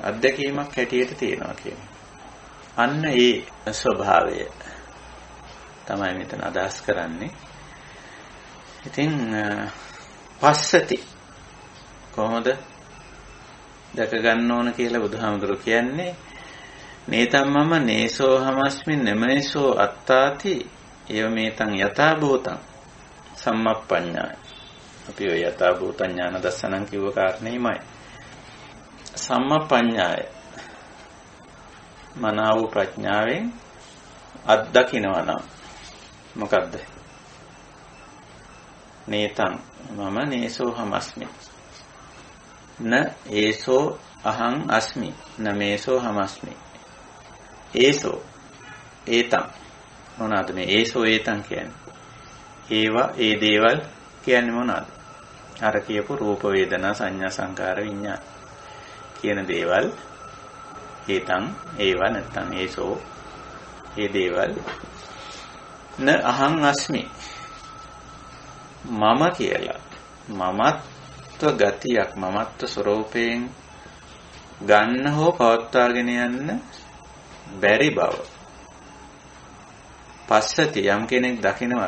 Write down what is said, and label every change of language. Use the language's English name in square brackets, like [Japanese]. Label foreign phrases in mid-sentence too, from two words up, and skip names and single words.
[Sinhala] අත්දැකීමක් හැටියට තියෙනවා කියන්නේ. අන්න ඒ ස්වභාවය තමයි මෙතන අදහස් කරන්නේ. ඉතින් පස්සති කොහොමද දැක ගන්න ඕන කියලා බුදුහාමුදුරුවෝ කියන්නේ [Pali] නේතම්මම නේසෝ හමස්මි නමේසෝ අත්තාති ඒව මේතං යථා භූතං සම්මප්පඤ්ඤාය. [Sinhala] අපි ඔය [Pali] යථා භූත ඥාන දස්සනං [Sinhala] කිව්ව කාරණේමයි. සම්මප්පඤ්ඤාය මනාව ප්‍රඥාවෙන් අත්දකින්නවා නම් මොකද්ද? [Pali] නේතං මම නේසෝ හමස්මි න ඒසෝ අහං අස්මි නමේසෝ හමස්මි. ඒසෝ ඒතං [Sinhala] මොනවාද මේ [Pali] ඒසෝ ඒතං [Sinhala] කියන්නේ? ඒවා ඒ දේවල් කියන්නේ මොනවාද? අර කියපු රූප වේදනා සංඥා සංකාර විඤ්ඤාණ කියන දේවල්. ඒතං ඒවා නැත්තම් ඒසෝ ඒ දේවල්. [Pali] න අහං අස්මි [Sinhala] මම කියලා මමත්ව ගතියක් මමත්ව ස්වરૂපයෙන් ගන්න හෝ පවත්වාගෙන යන්න බැරි බව පස්සති යම් කෙනෙක් දකිනවද?